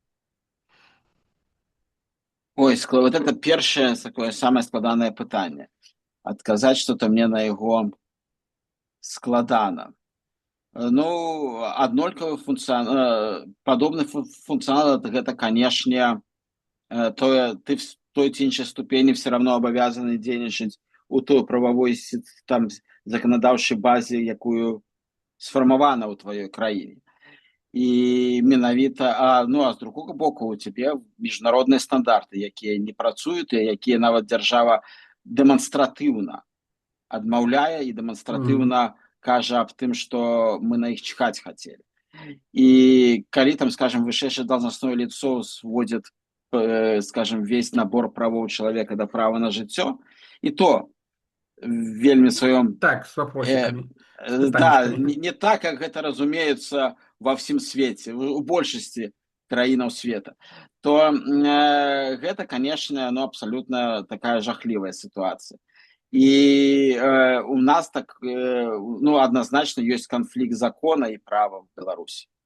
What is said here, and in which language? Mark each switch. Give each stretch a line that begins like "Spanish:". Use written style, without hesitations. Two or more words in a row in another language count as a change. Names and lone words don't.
Belarusian: Ой, вот это першае такое самае складанае пытанне. Адказаць што-то мне на яго складана. Ну, аднолькавы падобны функцыянал гэта, канешне, ты в той ці іншай ступені
Russian: все равно
Belarusian: абавязаны дзейнічаць у той прававой там заканадаўчай базе, якую сфармавана ў тваёй краіне. І менавіта, а з другого боку, у цябе міжнародныя стандарты, якія не працуюць, і якія нават дзяржава дэманстратыўна адмаўляе і дэманстратыўна кажа аб тым, што мы на іх чхаць хацелі. І калі там, скажем, вышэйшае
Russian: должностное лицо сводит, скажем, весь набор
Belarusian: правоў чалавека да права на жыццё, і то вельмі сваём
Russian: Так, с вопросиками, с да,
Belarusian: пытанечками.
Russian: не так, как
Belarusian: гэта разумеецца ва ўсім свеце, у большасці краінаў света, то гэта, канешне, абсалютна такая жахлівая сітуацыя. І у нас так, адназначна ёсць канфлікт закона і права в Беларусі.